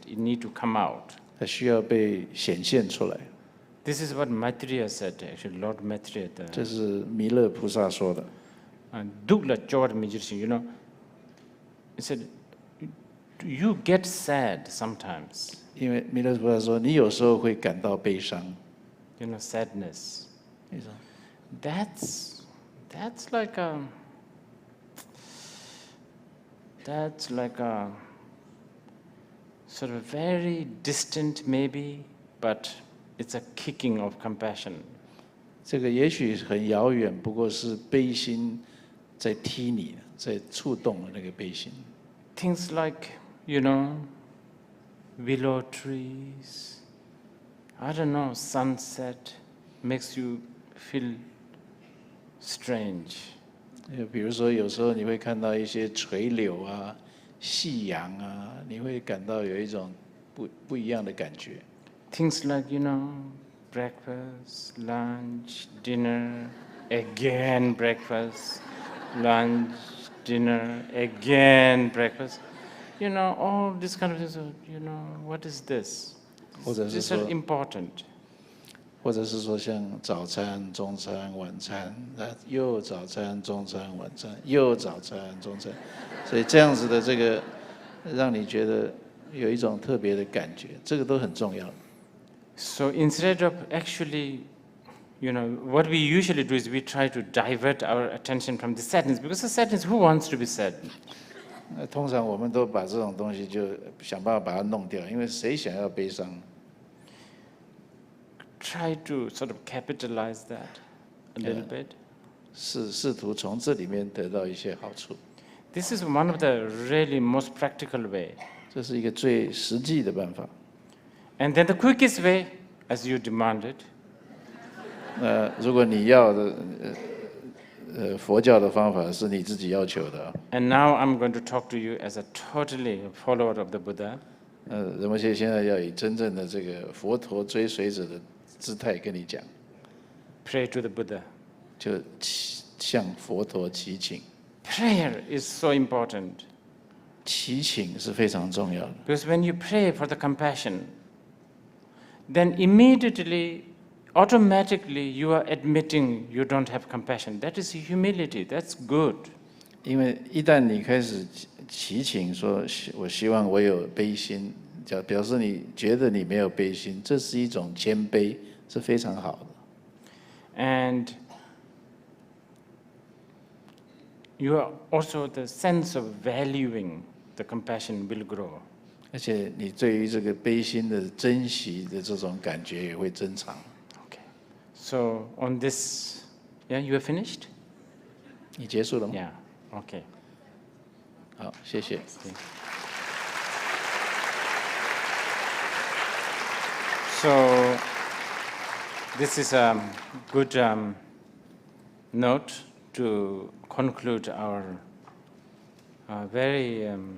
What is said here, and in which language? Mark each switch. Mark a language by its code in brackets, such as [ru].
[en] It need to come out. [zh] 它需要被显现出来。 [en] This is what Maitreya said. Actually, Lord Maitreya. [zh] 这是弥勒菩萨说的。 [en] Dugla Chor Mijirsi, you know, he said, you get sad sometimes. [zh] 因为弥勒菩萨说，你有时候会感到悲伤。 [en] You know, sadness. [zh] 你说 [en] That's like a sort of very distant maybe, but it's a kicking of compassion. [zh] 这个也许很遥远，不过是悲心在踢你，在触动了那个悲心。 [en] Things like, you know, willow trees, I don't know, sunset makes you feel strange. [zh] 比如说，有时候你会看到一些垂柳啊、夕阳啊，你会感到有一种不一样的感觉。 [en] Things like, you know, breakfast, lunch, dinner, again breakfast, lunch, dinner, again breakfast. You know, all these kind of things, you know, what is this? [zh] 或者是 [en] These are [zh] 说， [en] important. [zh] 或者是说像早餐、中餐、晚餐，又早餐、中餐、晚餐，又早餐、中餐，所以这样子的这个，让你觉得有一种特别的感觉，这个都很重要。 [en] So instead of actually, you know, what we usually do is we try to divert our attention from the sadness, because the sadness, who wants to be sad? [zh] 通常我们都把这种东西就想办法把它弄掉，因为谁想要悲伤？ [en] Try to sort of capitalize that a little bit. [zh] 试图从这里面得到一些好处。 [en] This is one of the really most practical way. [zh] 这是一个最实际的办法。 [en] And then the quickest way, as you demanded. [zh] 如果你要的，佛教的方法是你自己要求的。 [en] And now I'm going to talk to you as a totally follower of the Buddha. [zh] 仁波切现在要以真正的这个佛陀追随者的姿态跟你讲， [en] Pray to the Buddha. [zh] 就向佛陀祈请。 [en] Prayer is so important. [zh] 祈请是非常重要的， [en] Because when you pray for the compassion, then immediately, automatically, you are admitting you don't have compassion. That is humility. That's good. [zh] 因为一旦你开始祈请说，我希望我有悲心，表示你觉得你没有悲心，这是一种谦卑，是非常好的。 [en] And you are also the sense of valuing the compassion will grow. [zh] 而且你对于这个悲心的珍惜的这种感觉也会增长。 [en] Okay. So on this, yeah, you are finished? [zh] 你结束了吗？ [en] Yeah. Okay. [zh] 好，谢谢。 [en] So this is a good note to conclude our very